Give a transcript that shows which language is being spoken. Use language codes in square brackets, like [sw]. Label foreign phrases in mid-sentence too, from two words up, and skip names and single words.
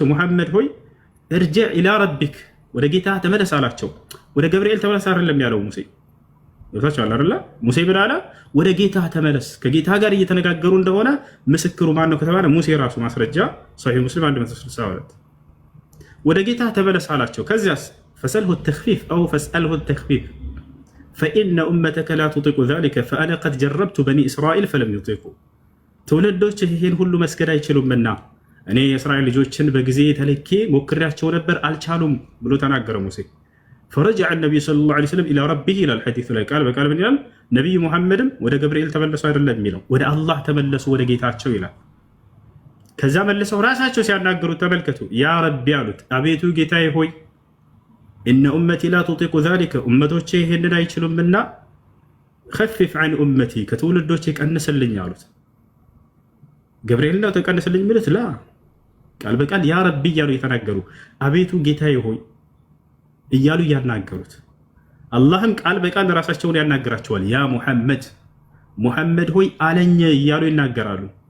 [am] ሙሐመድ ሆይ [ar] ارجع إلى ربك [am] ወደ ጌታ ተመለስ አላቸው። ወደ ገብርኤል ተመለስ አይደለም ያለው ሙሴ ይወታቻል አይደለ? ሙሴ ምን አለ? ወደ ጌታ ተመለስ። ከጌታ ጋር እየተነጋገሩ እንደሆነ ምስክሩ ማን ነው ከተባለ ሙሴ ራሱ። ማስረጃ ሶሒህ ሙስሊም 162 ወደ ጌታ ተመለስ አላቸው። ከዚያስ [ar] فسله التخفيف أو فاسأله التخفيف فإن أمتك لا تطيق ذلك فأنا قد جربت بني إسرائيل فلم يطيقوا [am] ትውልዶች ይህን ሁሉ መስገድ አይችሉምና እኔ የእስራኤል ልጆችን በጊዜ ተልኬ ሞክሬያቸው ነበር አልቻሉም ብሎ ተናገረ ሙሴ። [ar] فرجع النبي صلى الله عليه وسلم إلى ربه إلى الحديث [am] ላይ ቃል በቃል ምን ይላል? ነብዩ ሙሐመድም ወደ ገብርኤል ተመለሱ አይደለም የሚለው ወደ አላህ ተመለሱ ወደ ጌታቸው ይላል። ከዛ መልሰው ራሳቸው ሲያናገሩት ተመልከቱ። [ar] يا ربي [am] አሉት፣ አቤቱ ጌታዬ ሆይ [ar] إن أمتي لا تطيق ذلك [am] ኡመቶቼ ይህንን አይችሉምና [ar] خفف عن أمتي [am] ከትውልዶቼ ቀንስልኝ አሉት። ገብርኤል ነው ተቀንስልኝ የሚሉት ላ ቃል በቃል [ar] يا ربي [am] እያሉ የተናገሩ አቤቱ ጌታዬ ሆይ እያሉ እያናገሩት አላህም ቃል በቃል ራሳቸውን ያናገራቸዋል። [ar] يا محمد [am] ሙሐመድ ሆይ አለኝ እያሉ ይናገራሉ።